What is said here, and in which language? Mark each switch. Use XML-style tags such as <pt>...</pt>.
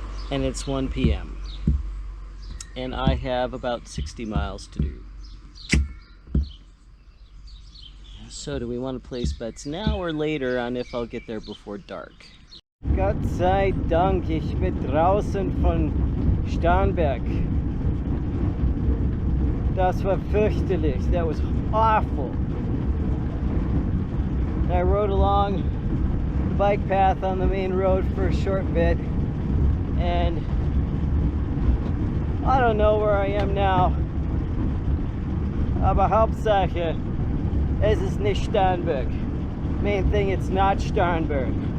<en>And it's 1 p.m. and I have about 60 miles to do. So do we want to place bets now or later on if I'll get there before dark?</en> <de>Gott sei Dank, ich bin draußen von Starnberg. Das war fürchterlich.</de> <en>That was awful. I rode along the bike path on the main road for a short bit, and I don't know where I am now.</en> <de>Aber Hauptsache, es ist nicht Starnberg.</de> <en>Main thing, it's not Starnberg.</en>